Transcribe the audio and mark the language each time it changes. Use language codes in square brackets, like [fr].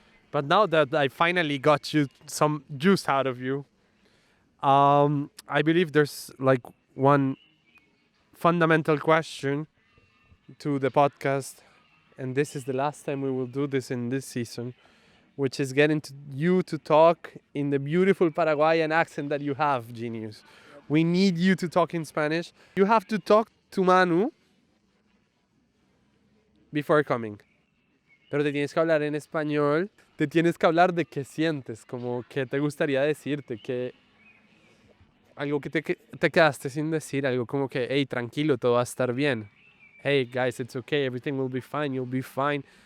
[en] But now that I finally got you some juice out of you, I believe there's like one fundamental question to the podcast, and this is the last time we will do this in this season, which is getting you to talk in the beautiful Paraguayan accent that you have, Genius. We need you to talk in Spanish. You have to talk to Manu before coming. [es] Pero te tienes que hablar en español. Te tienes que hablar de qué sientes, como que te gustaría decirte, que algo que te quedaste sin decir, algo como que, hey, tranquilo, todo va a estar bien. [en] Hey, guys, it's okay, everything will be fine, you'll be fine.